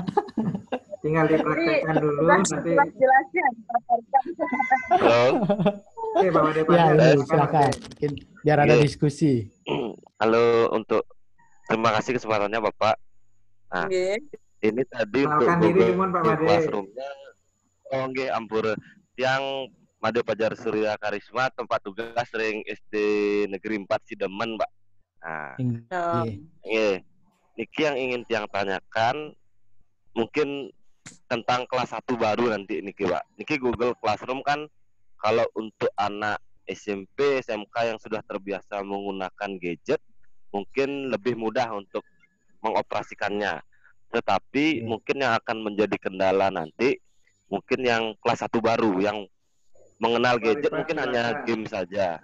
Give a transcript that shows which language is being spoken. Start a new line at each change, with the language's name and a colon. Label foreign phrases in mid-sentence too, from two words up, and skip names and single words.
Indonesian: tinggal dipraktekkan dulu nanti. Jelasnya. Halo. Oke, Pak Made Ya, Fajar. ini silakan. Mungkin biar ada Oke. diskusi. Halo, terima kasih kesempatannya Bapak. Nah, ini tadi untuk Kenalkan diri Dimon Pak Made. Classroom-nya. Oh,
Balinese: nggih, ampura.
Indonesian: Yang Made Fajar Surya Karisma, tempat tugas ring SD Negeri 4 Sidemen, Mbak. Nah,
Balinese: nggih. Niki
Indonesian: yang ingin tiang tanyakan mungkin tentang kelas 1 baru nanti niki, Pak. Niki Google Classroom kan kalau untuk anak SMP, SMK yang sudah terbiasa menggunakan gadget, mungkin lebih mudah untuk mengoperasikannya. Tetapi mungkin yang akan menjadi kendala nanti, mungkin yang kelas 1 baru, yang mengenal gadget mungkin hanya game saja.